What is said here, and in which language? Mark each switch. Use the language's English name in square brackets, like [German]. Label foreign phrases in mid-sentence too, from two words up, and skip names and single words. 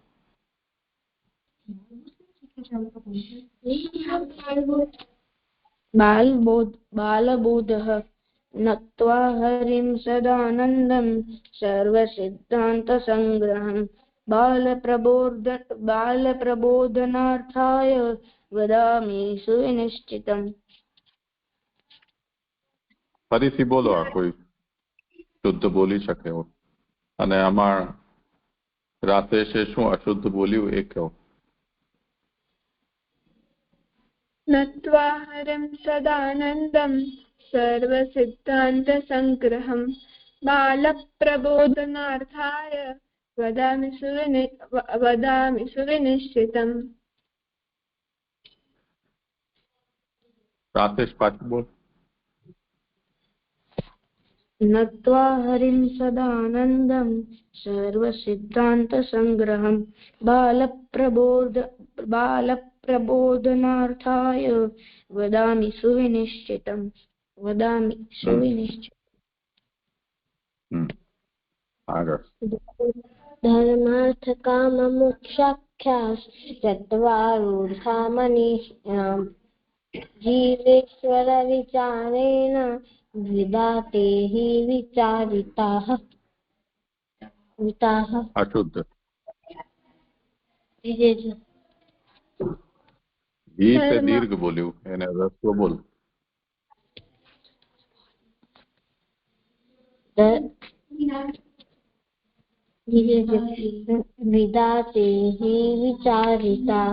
[Sanskrit] बालबोधः नत्वा हरिं सदानन्दं सर्वसिद्धान्तसंग्रहं बालप्रबोधनार्थाय वदामि सुनिश्चितम्। [Gujarati] ફરીથી બોલો, આ કોઈ શુદ્ધ બોલી શકે હો અને આમાં રાતેશે શું અશુદ્ધ બોલ્યું એ કહો। [Sanskrit] नत्वा हरिं सदानन्दं सर्वसिद्धान्तसङ्ग्रहं बालप्रबोधनार्थाय वदामि सुनिश्चितम्। [Gujarati] રાતેશ પાછું બોલ। [Sanskrit] नत्वा हरिं सदानन्दं सर्वसिद्धान्तसंग्रहं बालप्रबोधनार्थाय वदामि सुनिश्चितम्। [Gujarati] આગળ [Sanskrit] धर्मार्थ काम मोक्षाख्यास् चत्वारोऽर्था मनीषिणाम् जीवेश्वर विचारेण विदाते हि विचारिताः। [Gujarati] અશુદ્ધ जी ઘી સે દીર્ઘ બોલ્યું એને રસ્વ બોલ। [Sanskrit] વિદાતે હિ વિચારિતા